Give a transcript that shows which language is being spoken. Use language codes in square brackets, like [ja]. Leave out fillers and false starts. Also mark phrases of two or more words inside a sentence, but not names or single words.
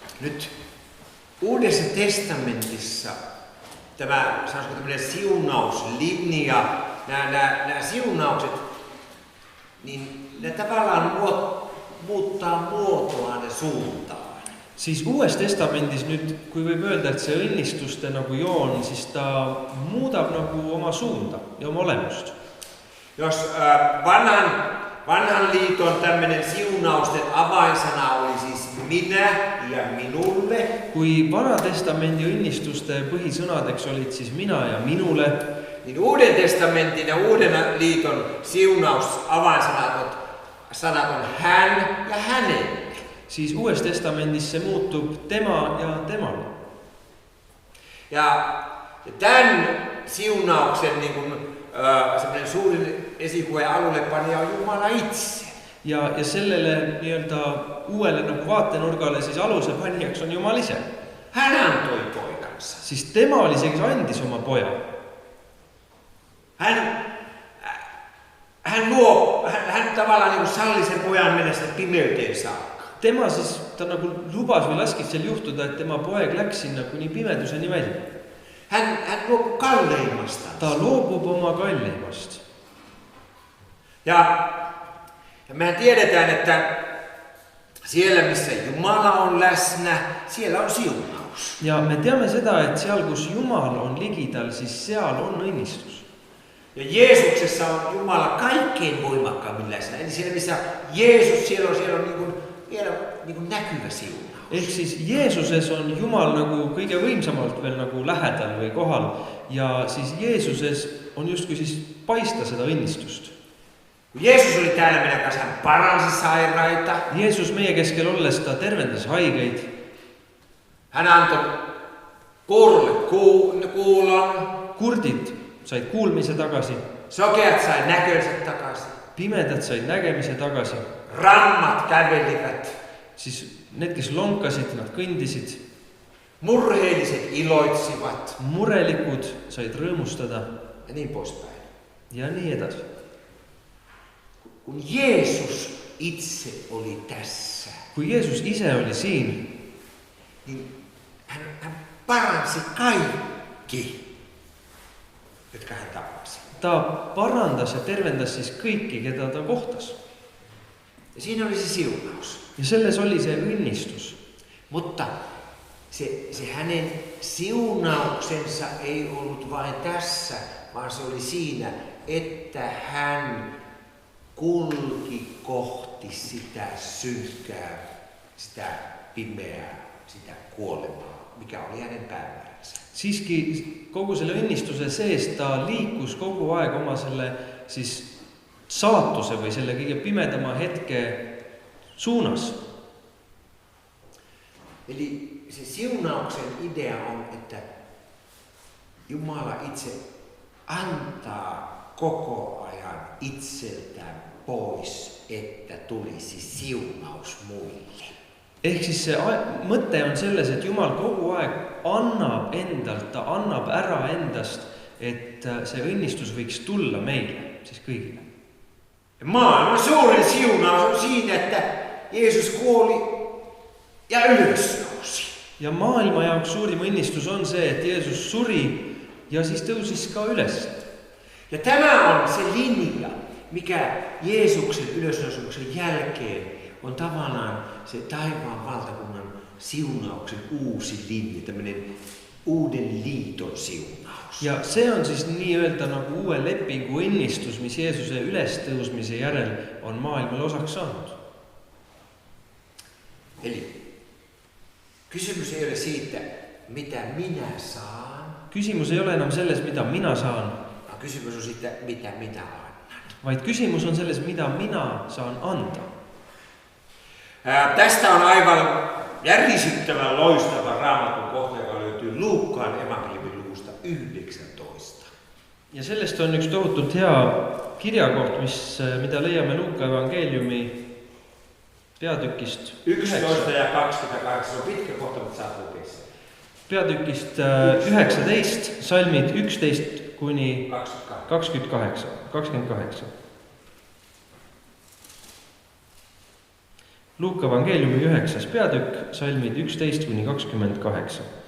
[fi] Nyt Uudessa testamentissa tämä, sanoisiko tämmöinen siunauslinja, nämä siunaukset, niin ne tavallaan muuttaa muotoaan ja suuntaan. [et] Siis Uues testamendis nyt, kui võib öelda, et see õnnistuste nagu joon, siis ta muudab nagu oma suunda ja oma olemust. [fi] Jos vanhan liiton tämmöinen siunausten avainsana oli siis minä ja minulle. [et] Kui Vana testamendi õnnistuste põhisõnadeks olid siis mina ja minule, [fi] niin Uuden testamentin ja Uuden liiton siunaus avainsanat on hän ja hänelle. [et] siis Uues testamendis se muutub tema ja temale. [fi] Ja tämän siunauksen niin kuin, semmoinen suurin esikuva ja alullepanija on Jumala itse. [et] Ja sellele nii-öelda uuele nagu vaatenurgale siis aluse panijaks on Jumal ise. [fi] Hän antoi poikansa. [et] Siis tema oli see, kes andis oma poja. [fi] Hän tavallaan niin kuin salli sen pojan mennä sen pimeyteen saakka. [et] Tema siis, ta nagu lubas või laskis seal juhtuda, et tema poeg läks sinna kuni pimeduseni välja. [fi] Hän luopui kalleimmasta. [et] Ta loobub oma kalleimast. [fi] Ja mehän tiedetään, että siellä missä Jumala on läsnä, siellä on siunaus. [et] Ja me teame seda, et seal, kus Jumal on ligidal, siis seal on õnnistus. [fi] Ja Jeesuksessa on Jumala kaikkein voimakkaammin läsnä. Eli siellä missä Jeesus, siellä on niin kuin näkyvä siunaus. [et] Ehk siis Jeesuses on Jumal nagu kõige võimsamalt veel nagu lähedal või kohal. Ja siis Jeesuses on justkui siis paista seda õnnistust. [fi] Kun Jeesus oli täällä meidän kanssa, hän paransi sairaita. [et] Jeesus meie keskel olles ta tervendas haigeid. [fi] Hän antoi kuurolle kuulon. [et] Kurdid said kuulmise tagasi. [fi] Sokeat sai näkönsä takaisin. [et] Pimedad said nägemise tagasi. [fi] Rammat kävelivät. [et] Siis need, kes lonkasid, nad kõndisid. [fi] Murheelliset iloitsivat. [et] Murelikud said rõõmustada. [fi] Ja niin poispäin. [et] Ja nii edasi. [fi] Kun Jeesus itse oli tässä. [et] Kui Jeesus ise oli siin, [fi] niin hän paransi kaikki, jotka hän tapasi. [et] Ta parandas ja tervendas siis kõiki, keda ta kohtas. [fi] Ja siinä oli se siunaus. [et] Ja selles oli se õnnistus. [fi] Mutta se hänen siunauksensa ei ollut vain tässä, vaan se oli siinä, että hän kulki kohti sitä synkkää, sitä pimeää, sitä kuolemaa, mikä oli hänen päämääränsä. [et] Siiski kogu selle õnnistuse sees ta liikus kogu aeg oma selle siis saatuse või selle kõige pimedama hetke suunas. [fi] Eli se siunauksen idea on, että Jumala itse antaa koko ajan itseltään pois, että tulisi siunaus muille. [et] Ehk siis see mõte on selles, et Jumal kogu aeg annab endalt, ta annab ära endast, et see õnnistus võiks tulla meile, siis kõigile. [fi] Maailman suurin siunaus on siinä, että Jeesus kuoli ja ylösnousi. [et] Ja maailma jaoks suurim õnnistus on see, et Jeesus suri ja siis tõusis ka üles. [fi] Ja tämä on se linja, mikä Jeesuksen ylösnousemuksen jälkeen on tavallaan se taivaan valtakunnan siunauksen uusi linja, tämmöinen uuden liiton siunaus. [et] Ja see on siis nii-öelda nagu uue lepingu õnnistus, mis Jeesuse ülestõusmise järel on maailmale osaks saanud. [fi] Eli kysymys ei ole siitä, mitä minä saan. [et] Kysymys ei ole enam selles, mida mina saan. [fi] Kysymys on siitä, mitä minä annan. [et] Vaid kysymys on selles, mitä minä saan anta. [fi] Tästä on aivan järisyttävän loistava raamatun kohta, joka löytyy Luukkaan evankeliumin luvusta 19. [et] Ja sellest on üks tohutult hea kirjakoht, mida leiame Luuka evangeeliumi peatükist 11 ja 28. [fi] On pitkä kohta, mutta saat lukea sen. [et] Peatükist 19, salmid 11 kuni 28. Luuka evangeeliumi 9. peatükk, salmid 11-28.